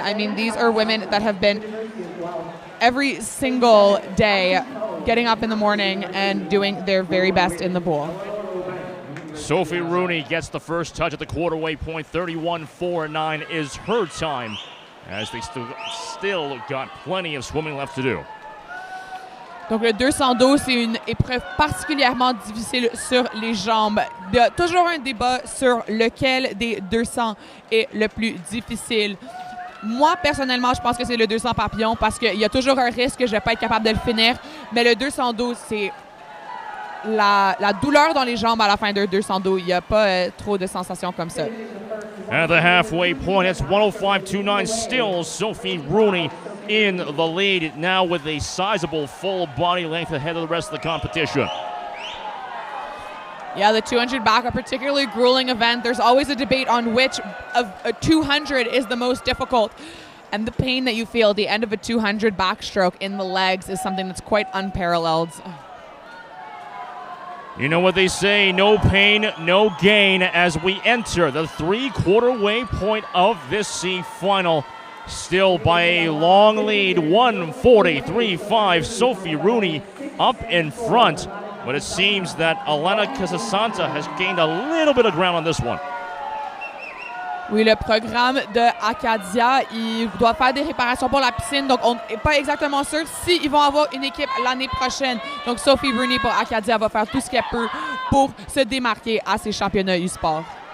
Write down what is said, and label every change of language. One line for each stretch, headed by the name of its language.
English: I mean, these are women that have been every single day getting up in the morning and doing their very best in the pool. Sophie Rooney gets the first touch at the quarterway point. 31.49 is her time, as they still got plenty of swimming left to do.
French: Donc le 200 dos, c'est une épreuve particulièrement difficile sur les jambes. Il y a toujours un débat sur lequel des 200 est le plus difficile. Moi, personnellement, je pense que c'est le 200 papillon parce qu'il y a toujours un risque que je ne vais pas être capable de le finir. Mais le 212, c'est la douleur dans les jambes à la fin d'un 200 dos. Il n'y a pas trop de sensations comme ça.
English: At the halfway point, it's 105.29. Still Sophie Rooney in the lead, now with a sizable full body length ahead of the rest of the competition. Yeah, the 200 back, a particularly grueling event. There's always a debate on which of a 200 is the most difficult. And the pain that you feel at the end of a 200 backstroke in the legs is something that's quite unparalleled. You know what they say, no pain, no gain, as we enter the three-quarter way point of this C final. Still by a long lead, 1:43.5. Sophie Rooney up in front, but it seems that Elena Casasanta has gained a little bit of ground on this one.
French: Oui, le programme de Acadia, il doit faire des réparations pour la piscine, donc on n'est pas exactement sûr s'ils vont avoir une équipe l'année prochaine. Donc Sophie Rooney pour Acadia va faire tout ce qu'elle peut pour se démarquer à ces championnats U-Sport.